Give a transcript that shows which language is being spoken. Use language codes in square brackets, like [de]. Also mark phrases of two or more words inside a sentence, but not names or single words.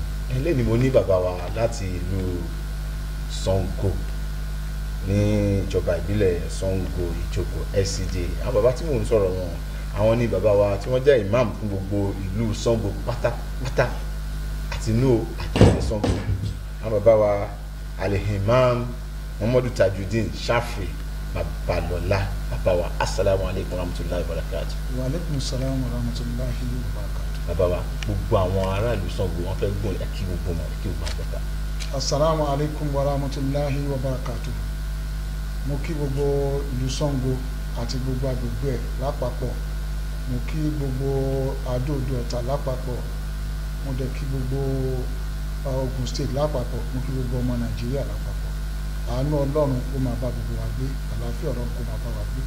[yo] Lẹ́ni mo ní bàbá wa láti ìlú Sango ní ìjọba ìbílẹ̀ Sango Ìjoko SCDA. Àwọn bàbá tí mò ń sọ̀rọ̀ wọn àwọn ní bàbá wa tí wọ́n jẹ́ imam fún gbogbo ìlú Sango pátápátá àti inú àti Sango. Àwọn bàbá wa Al-Imam Muhammadu Tajudeen Shafi Babalola. Bàbá wa [ar] السلام عليكم ورحمة الله وبركاته. وعليكم السلام ورحمة الله وبركاته. [yo] Bàbá wa gbogbo àwọn aráàlú Sango wọ́n fẹ́ gbọ́n ẹ̀kí gbogbo wọn ẹ̀kí gbogbo àgbẹ̀ta. [ar] السلام عليكم ورحمة الله وبركاته. [yo] Mo kí gbogbo ìlú Sango àti gbogbo agbègbè lápapọ̀. Mo kí gbogbo Adó-Odò Ọ̀tà lápapọ̀. Mo dẹ̀ kí gbogbo Ogun State lápapọ̀. Mo kí gbogbo ọmọ Nàìjíríà lápapọ̀. Àánú Ọlọ́run kó máa bá gbogbo wa gbé, àlàáfíà Ọlọ́run kó máa bá wa gbé.